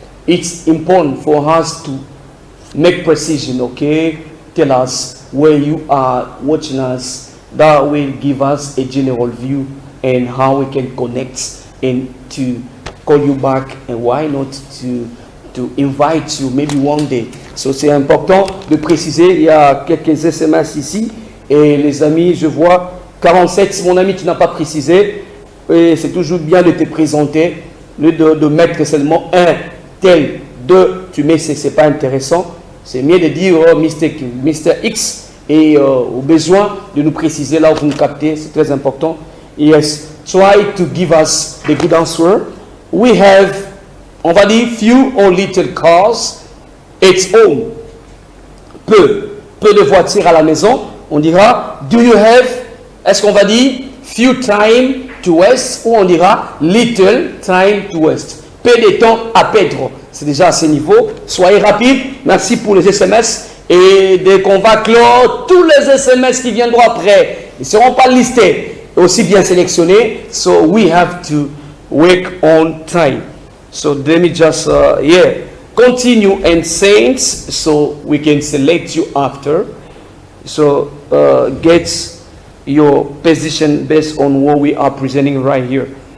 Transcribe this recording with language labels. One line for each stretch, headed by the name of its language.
English: it's important for us to make precision, okay? Tell us where you are watching us. That will give us a general view and how we can connect and to call you back, and why not to invite you maybe one day.
French: So c'est important de préciser. Il y a quelques SMS ici et les amis, je vois 47. Si mon ami tu n'as pas précisé, et c'est toujours bien de te présenter, lieu de mettre seulement un tel, deux, tu mets, c'est pas intéressant. C'est mieux de dire Mr. X et au besoin de nous préciser là où vous nous captez, c'est très important.
English: Yes, try to give us the good answer. We have,
French: on va dire,
English: few or little cars at home.
French: Peu de voitures à la maison. On dira,
English: do you have,
French: est-ce qu'on va dire,
English: few time to waste,
French: ou on dira,
English: little time to waste.
French: Peu de temps à perdre. C'est déjà à ce niveau. Soyez rapide. Merci pour les SMS. Et dès qu'on va clore, tous les SMS qui viendront après, ils ne seront pas listés, aussi bien sélectionnés.
English: So we have to work on time. So let me just, continue and saints, so we can select you after. So get your position based on what we are presenting right here.